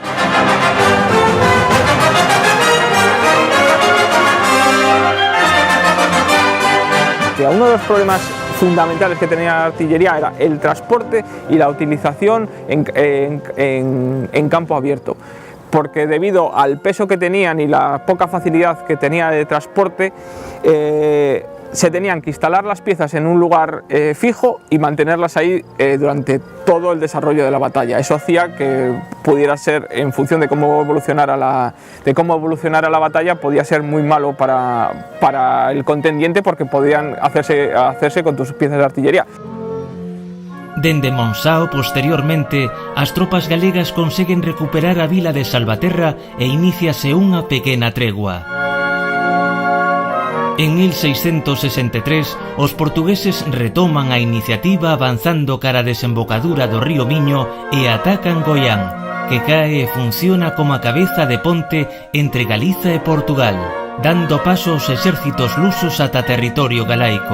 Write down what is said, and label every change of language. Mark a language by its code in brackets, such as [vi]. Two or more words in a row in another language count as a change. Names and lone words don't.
[es] Uno de los problemas fundamentales que tenía la artillería era el transporte y la utilización en campo abierto, porque debido al peso que tenían y la poca facilidad que tenía de transporte, se tenían que instalar las piezas en un lugar fijo y mantenerlas ahí durante todo el desarrollo de la batalla. Eso hacía que pudiera ser, en función de cómo evolucionara la batalla, podía ser muy malo para el contendiente, porque podían hacerse con tus piezas de artillería. [gl] Dende Monsao, posteriormente, as tropas galegas conseguen recuperar a vila de Salvaterra e iníciase unha pequena tregua. En 1663, os portugueses retoman a iniciativa avanzando cara a desembocadura do río Miño e atacan Goián, que cae e funciona como a cabeza de ponte entre Galiza e Portugal, dando paso aos exércitos lusos ata territorio galaico.